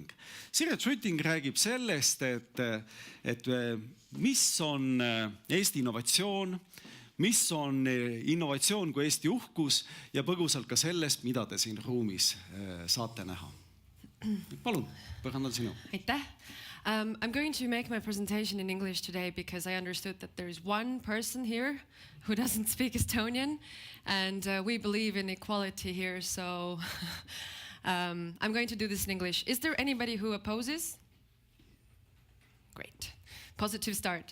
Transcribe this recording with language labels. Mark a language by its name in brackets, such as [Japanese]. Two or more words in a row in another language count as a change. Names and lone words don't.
[Estonian] Siret Schutting räägib sellest, et mis on Eesti innovatsioon, mis on innovatsioon kui Eesti uhkus ja põgusalt ka sellest, mida te siin ruumis saate näha. Palun, põrandal sinu. Aitäh. [English] I'm going to make my presentation in English today because I understood that there is one person here who doesn't speak Estonian and we believe in equality here, so I'm going to do this in English. Is there anybody who opposes? Great. Positive start.